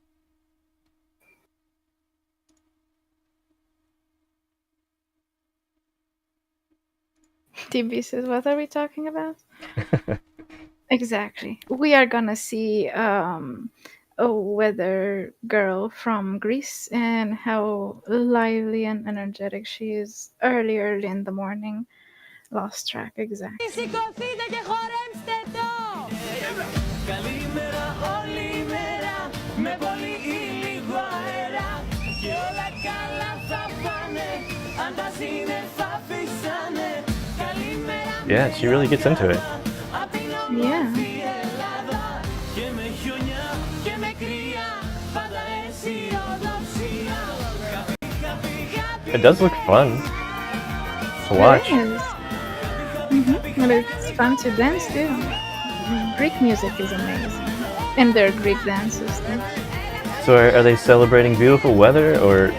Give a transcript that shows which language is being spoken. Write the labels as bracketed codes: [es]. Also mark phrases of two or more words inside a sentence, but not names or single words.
[en] TB says, what are we talking about? Exactly. We are gonna see a weather girl from Greece and how lively and energetic she is early in the morning. Lost track, exactly. [el] Σηκωθείτε και χορέψτε το! Καλημέρα όλη μέρα, με πολύ ή λίγο αέρα, και όλα καλά θα πάνε, αν τα σύννεφα φύσανε. Καλημέρα. [en] Yeah, she really gets into it. Yeah. [el] Και με χιονιά και με κρύα, πάντα αισιοδοξία. [en] It does look fun to watch. It is. But it's fun to dance too. Greek music is amazing. And their Greek dances too. So are they celebrating beautiful weather or?